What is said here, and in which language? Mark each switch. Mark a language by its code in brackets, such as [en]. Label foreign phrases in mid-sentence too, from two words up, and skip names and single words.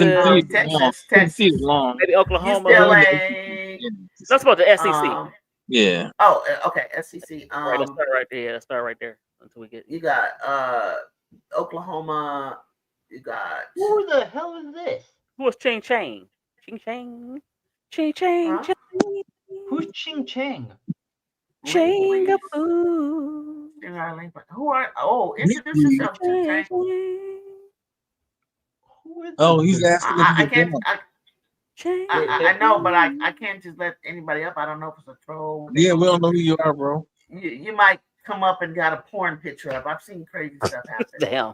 [en] Tennessee is long. Maybe Oklahoma. UCLA. That's about the SEC. Yeah. Oh, okay. SEC. Right, let's start right there. Let's start right there until we get. You got Oklahoma. You got. Who the hell is this? Who is Ching Chang? Ching Chang. Ching Chang. Huh? Who's Ching Chang? Ching-a-boo. Who are? Oh, introduce yourself, Ching Chang. Oh, he's asking. I can't. I know, but I can't just let anybody up. I don't know if it's a troll. Yeah, we don't know who you are, bro. You might come up and got a porn picture up. I've seen crazy stuff happen.